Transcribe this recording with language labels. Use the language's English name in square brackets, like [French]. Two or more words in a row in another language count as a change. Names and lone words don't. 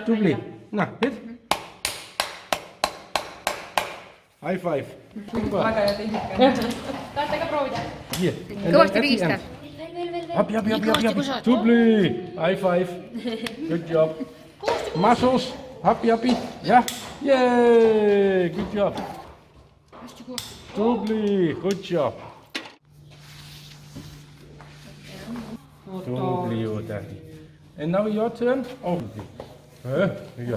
[Estonian] Tubli. [English] Nah, hit. High five. [Estonian] Väga hea tehnika. Tahate ka proovida? Hier. Kõvasti pigistab. Happy. Tubli. [English] High five. Good job. Muscles. Happy. Yeah. Yay. Good job. Tubli. Good job. [Estonian] Tubli ju tähti. [English] And now your turn. [Estonian] Oh. Ja.